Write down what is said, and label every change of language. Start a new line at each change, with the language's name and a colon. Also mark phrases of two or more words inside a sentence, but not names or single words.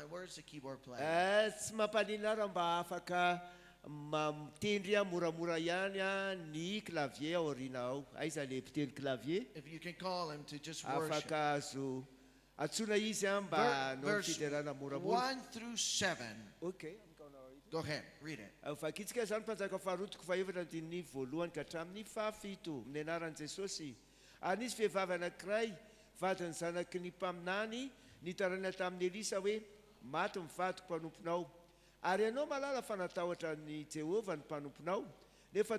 English: Where's the keyboard playing? If you can call him to just worship. Verse 1 through 7. Okay. Go ahead, read it.
Malagasy: Anisy vehivavy anankiray vadiny zanaky ny mpaminany nitaraina tamin'ny Elisa hoe maty mivadiko mpanomponao ary ianao malala fa natahotra ny Jehovah ny mpanomponao nefa